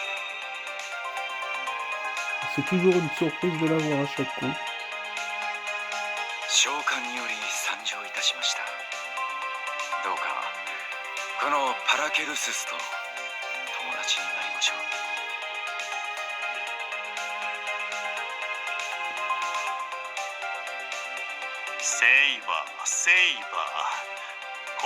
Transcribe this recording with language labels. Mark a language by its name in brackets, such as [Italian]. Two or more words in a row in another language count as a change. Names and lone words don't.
[French] C'est toujours une surprise de l'avoir à chaque coup. [Japanese] 召喚により参上いたしました。どうかこのパラケルススと友達になりましょう。セイバー、セイバー。